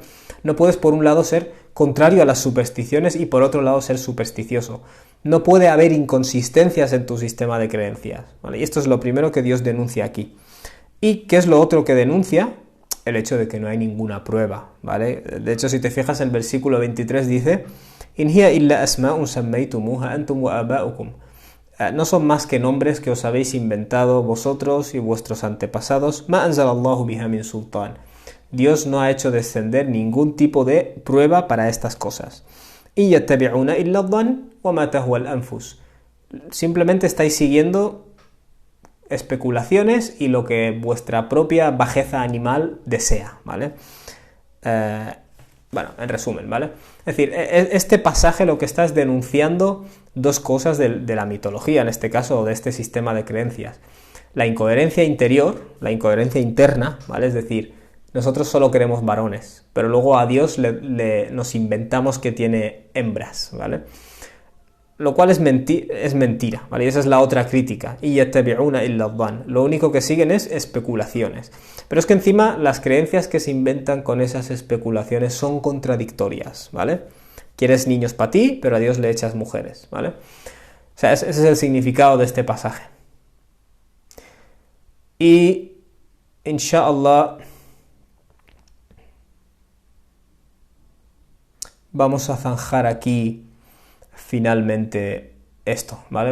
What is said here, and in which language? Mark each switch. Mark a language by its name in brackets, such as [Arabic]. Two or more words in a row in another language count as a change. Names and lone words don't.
[Spanish] No puedes por un lado ser contrario a las supersticiones y por otro lado ser supersticioso. No puede haber inconsistencias en tu sistema de creencias, ¿vale? Y esto es lo primero que Dios denuncia aquí. ¿Y qué es lo otro que denuncia? El hecho de que no hay ninguna prueba, ¿vale? De hecho, si te fijas, el versículo 23 dice [Arabic] «إن هي إلا أسماء سميتموها أنتم وآباؤكم». [Spanish] No son más que nombres que os habéis inventado vosotros y vuestros antepasados. [Arabic] «ما أنزل الله بها من سلطان». [Spanish] Dios no ha hecho descender ningún tipo de prueba para estas cosas. [Arabic] «إن يتبعون إلا الظن وما تهوى الأنفس». [Spanish] Simplemente estáis siguiendo especulaciones y lo que vuestra propia bajeza animal desea, ¿vale? Bueno, en resumen, ¿vale? Es decir, este pasaje lo que está es denunciando dos cosas de la mitología, en este caso, o de este sistema de creencias. La incoherencia interior, la incoherencia interna, ¿vale? Es decir, nosotros solo queremos varones, pero luego a Dios nos inventamos que tiene hembras, ¿vale? Lo cual es mentira, ¿vale? Y esa es la otra crítica. [Arabic] Y يتبعون إلا الظن. [Spanish] Lo único que siguen es especulaciones. Pero es que encima las creencias que se inventan con esas especulaciones son contradictorias, ¿vale? Quieres niños para ti, pero a Dios le echas mujeres, ¿vale? O sea, ese es el significado de este pasaje. Y, inshallah, vamos a zanjar aquí finalmente esto, ¿vale?